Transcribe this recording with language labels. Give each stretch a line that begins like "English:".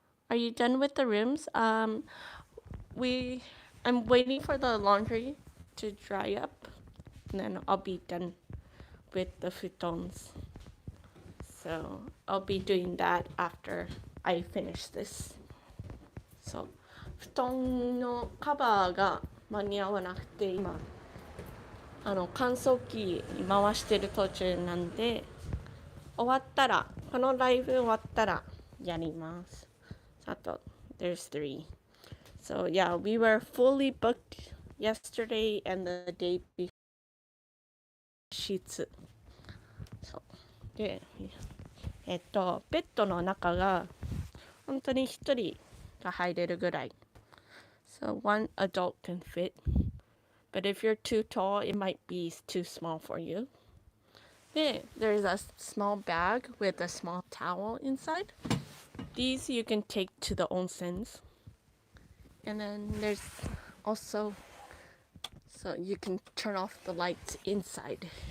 English: Are you done with the rooms? I'm waiting for the laundry to dry up, and then I'll be done with the futons. So I'll be doing that after I finish this.
Japanese: そう。布団のカバーが間に合わなくて今乾燥機に回してる途中なんで、終わったらこのライブ終わったらやります。あと
English: there's 3. So yeah, we were fully booked yesterday and the day before.
Japanese: シーツ。そうで、ベッドの中が本当に1人が入れるぐらい。
English: So one adult can fit. But if you're too tall, it might be too small for you. There's a small bag with a small towel inside. These you can take to the onsens. And then there's also, so you can turn off the lights inside.